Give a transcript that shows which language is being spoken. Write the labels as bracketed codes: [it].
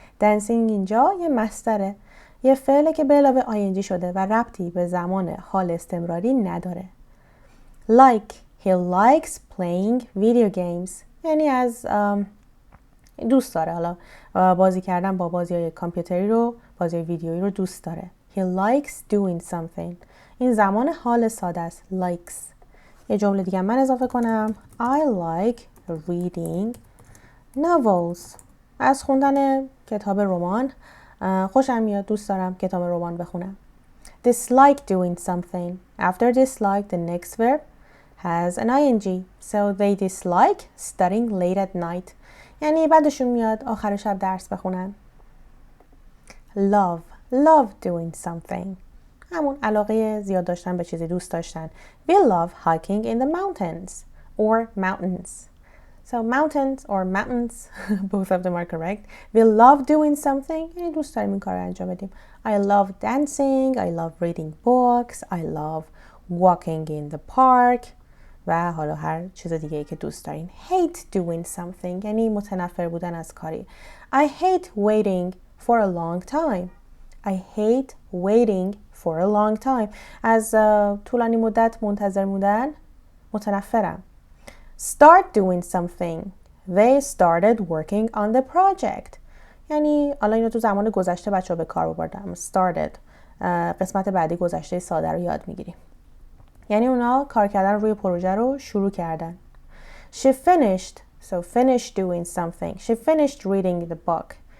[fa] dancing اینجا یه مصدره، یه فعله که به علاوه ing شده و ربطی به زمان حال استمراری نداره. [en] Like he likes playing video games. [fa] یعنی از دوست داره، حالا بازی کردن با بازی‌های کامپیوتری رو، بازی ویدیویی رو دوست داره. [en] He likes doing something. [fa] این زمان حال ساده است. likes. یه جمله دیگه من اضافه کنم. [en] I like reading novels. [fa] از خوندن کتاب رمان خوشم میاد، دوست دارم کتاب رمان بخونم. [en] Dislike doing something. After dislike, the next verb has an ing. So they dislike studying late at night. [fa] یعنی بعدشون میاد آخر شب درس بخونن. [en] Love doing something. [fa] همون علاقه زیاد داشتن به چیزی، دوست داشتن. [en] We love hiking in the mountains or mountains. So mountains or mountains, both of them are correct. We love doing something. [fa] یعنی دوست داریم این کار رو انجام بدیم. [en] I love dancing. I love reading books. I love walking in the park. [fa] و حالا هر چیز دیگه ای که دوست دارین. [en] Hate doing something [fa] یعنی متنفر بودن از کاری. [en] I hate waiting for a long time. I hate waiting for a long time. [fa] از طولانی مدت منتظر موندن متنفرم. [en] Start doing something. They started working on the project. [fa] یعنی حالا اینو تو زمان گذشته بچه‌ها به کار بردم. [en] Started. [fa] قسمت بعدی گذشته ساده رو یاد میگیریم. یعنی اونا کار کردن روی پروژه رو شروع کردن. [en] She finished. So finish doing something. She finished reading the book.